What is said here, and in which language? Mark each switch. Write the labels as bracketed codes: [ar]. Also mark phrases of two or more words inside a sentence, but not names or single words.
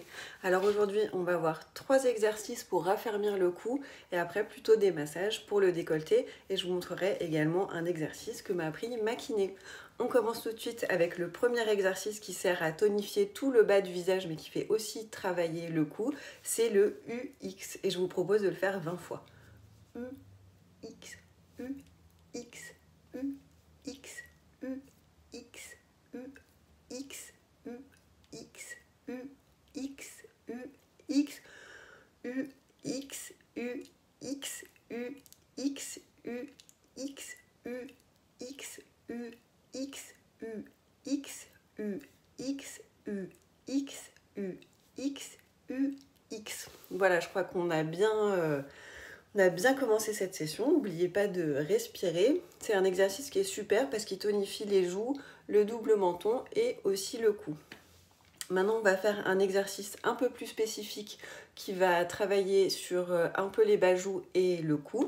[fr] Alors aujourd'hui, on va voir 3 exercices pour raffermir le cou et après plutôt des massages pour le décolleté. Et je vous montrerai également un exercice que m'a appris ma kiné. On commence tout de suite avec le premier exercice qui sert à tonifier tout le bas du visage mais qui fait aussi travailler le cou. C'est le UX et je vous propose de le faire 20 fois. UX, UX, UX. U, X, U, X, U, X, U, X, U, X, U, X, U, X, U, X, U, X, U, X, U, X, U, X, U, X, U, X, U, X, U, X. Voilà, je crois qu'on a bien... On a bien commencé cette session, n'oubliez pas de respirer. C'est un exercice qui est super parce qu'il tonifie les joues, le double menton et aussi le cou. Maintenant, on va faire un exercice un peu plus spécifique qui va travailler sur un peu les bas-joues et le cou.